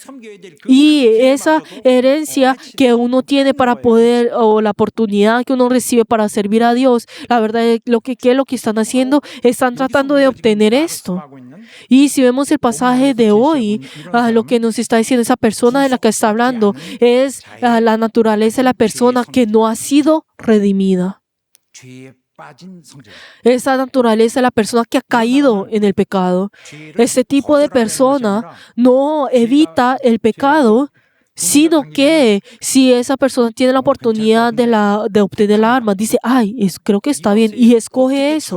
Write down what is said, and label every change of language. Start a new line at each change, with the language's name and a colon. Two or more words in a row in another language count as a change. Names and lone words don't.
Spanish: Y esa herencia que uno tiene para poder, o la oportunidad que uno recibe para servir a Dios, la verdad es ¿qué es lo que están haciendo? Están tratando de obtener esto. Y si vemos el pasaje de hoy, lo que nos está diciendo esa persona de la que está hablando es la naturaleza de la persona que no ha sido redimida.
Korean: 죄에 빠진 성질.
Spanish: Esa naturaleza de la persona que ha caído en el pecado. Este tipo de persona no evita el pecado, sino que si esa persona tiene la oportunidad de obtener la arma, dice, ay, creo que está bien, y escoge eso.